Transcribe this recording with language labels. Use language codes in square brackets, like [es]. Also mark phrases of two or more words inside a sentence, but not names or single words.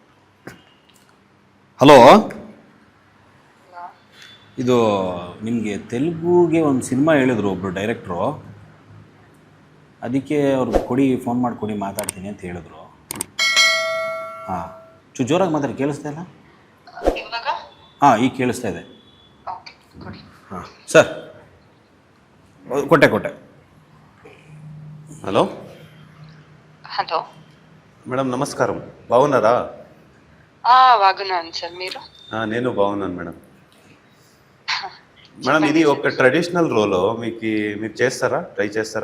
[kn] ಹಲೋ, ಇದು ನಿಮಗೆ ತೆಲುಗುಗೆ ಒಂದು ಸಿನಿಮಾ ಹೇಳಿದ್ರು ಒಬ್ಬರು ಡೈರೆಕ್ಟ್ರು, ಅದಕ್ಕೆ ಅವ್ರಿಗೆ ಕೊಡಿ, ಫೋನ್ ಮಾಡಿ ಕೊಡಿ, ಮಾತಾಡ್ತೀನಿ ಅಂತ ಹೇಳಿದ್ರು. ಹಾಂ, ಜೋರಾಗಿ ಮಾತಾಡಿ, ಕೇಳಿಸ್ತಾ ಇಲ್ಲ? ಹಾಂ, ಈಗ ಕೇಳಿಸ್ತಾ ಇದೆ. ಹಾಂ ಸರ್, ಕೊಟ್ಟೆ. [te] హలో హలో మేడం, నమస్కారం. బాగున్నారా? బాగున్నాను సార్, మీరు? నేను బాగున్నాను మేడం. మేడం, ఇది ఒక [en] traditional role, [te] మీరు చేస్తారా? ట్రై చేస్తారా?